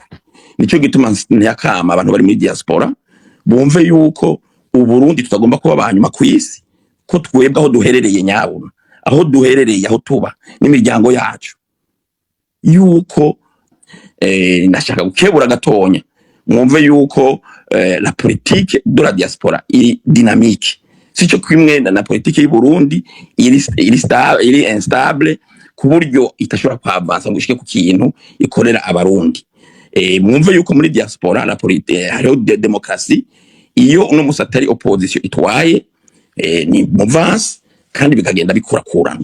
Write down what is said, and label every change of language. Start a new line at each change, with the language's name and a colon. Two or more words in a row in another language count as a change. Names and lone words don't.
Rundi: Nico gituma ntiyakama abantu bari muri diaspora bumve yuko Uburundi tutagomba kuba abanyuma ku isi, ko twebwe aho duherereye nyabuna, aho duherereye, aho tuba n'imiryango yacu, yuko ndashaka gukebura gatonya mwumve yuko
French: la politique de la diaspora
Rundi: iri dynamique. Sico kwimwe na politique y'u Burundi iri instable ku buryo itashobora kwavansa ngo ishike ku kintu ikorera abarundi. Mwumve yuko muri diaspora
French: la politique
Rundi: hariho demokrasi, iyo uno musatari opposition itwaye ni mouvance kandi bikagenda bikurakurana.